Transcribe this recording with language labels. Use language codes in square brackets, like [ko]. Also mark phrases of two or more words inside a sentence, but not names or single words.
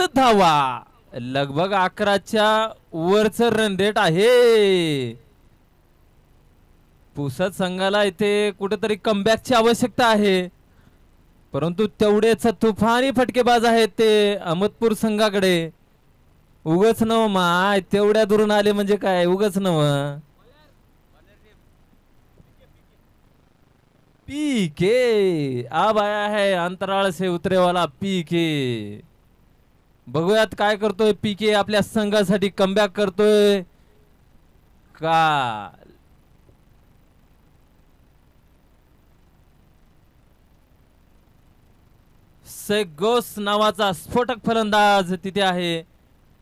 [mr] धावा, लगभग 11च्या वरचं [en] run rate [mr] आहे. पुसद संघाला इथे कुठेतरी कमबॅकची आवश्यकता आहे, परंतु तेवढेच तुफानी फटकेबाज आहेत ते अहमदपूर संघाकडे. उगच नव माय तेवढ्या दुरून आले म्हणजे काय, उगच नव. [hi] पीके अब आया है अंतराळ से उतरे वाला पीके. [mr] बघूयात काय करतोय पीके, आपल्या संघासाठी कमबॅक करतोय का. सेगोस नावाचा स्फोटक फलंदाज तिथे आहे.